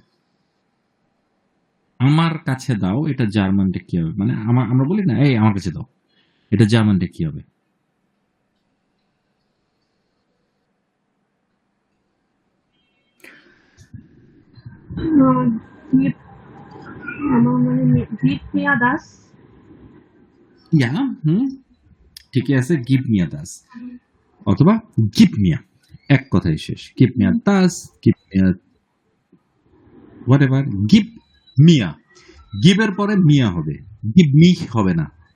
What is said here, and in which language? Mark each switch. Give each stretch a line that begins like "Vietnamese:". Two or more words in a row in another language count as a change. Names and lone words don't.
Bangla: আমার কাছে দাও, এটা জার্মানটা কি হবে? মানে আমরা বলি না, এই আমার কাছে দাও, এটা জার্মানটা কি হবে?
German: Gib,
Bangla: আমার মানে
German: gib mir das.
Bangla: ইয়া, ঠিকই আছে,
German: gib mir das
Bangla: অথবা
German: gib mir,
Bangla: এক কথাই শেষ।
German: gib mir das, gib mir
Bangla: হোয়াটএভার,
German: gib mir,
Bangla: গিভের পরে মিয়া হবে,
English: give me
Bangla: হবে না।